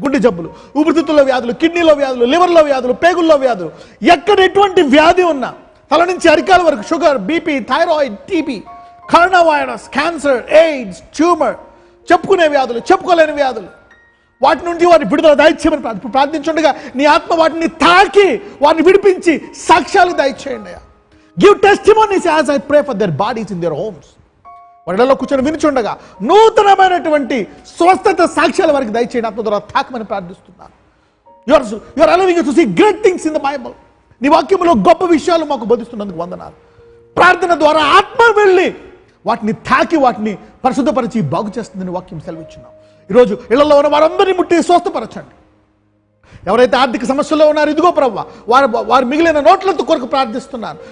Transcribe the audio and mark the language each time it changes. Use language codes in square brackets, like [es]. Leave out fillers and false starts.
[te] గుండె జబ్బులు, ఊపిరితిత్తుల వ్యాధులు, కిడ్నీలో వ్యాధులు, లివర్లో వ్యాధులు, పేగుల్లో వ్యాధులు, ఎక్కడ ఎటువంటి వ్యాధి ఉన్నా తల నుంచి అరికాల వరకు sugar, BP, thyroid, TB, corona virus, cancer, AIDS, tumour, చెప్పుకునే వ్యాధులు, చెప్పుకోలేని వ్యాధులు, వాటి నుండి వారిని విడుదల దయచేయమని ప్రార్థించుండగా నీ ఆత్మ వాటిని తాకి వారిని విడిపించి సాక్ష్యాలు దయచేయండి. [en] Give testimonies as I pray for their bodies in their homes. [te] వారిలో కూర్చొని వినిచుండగా నూతనమైనటువంటి స్వస్థత సాక్ష్యాల వారికి దయచేయండి. ఆత్మ ద్వారా తాకమని ప్రార్థిస్తున్నాను. [en] You are allowing us to see great things in the Bible. [te] నీ వాక్యంలో గొప్ప విషయాలు మాకు బోధిస్తున్నందుకు వందనాలు. ప్రార్థన ద్వారా ఆత్మ వెళ్ళి వాటిని తాకి వాటిని పరిశుద్ధపరిచి బాగు చేస్తుందని వాక్యం సెలవిచ్చున్నాం. ఈరోజు ఇళ్లలో ఉన్న వారందరినీ ముట్టి స్వస్థపరచండి. ఎవరైతే ఆర్థిక సమస్యల్లో ఉన్నారో ఇదిగో ప్రభువా వారు మిగిలిన నోట్లతో కొరకు ప్రార్థిస్తున్నారు.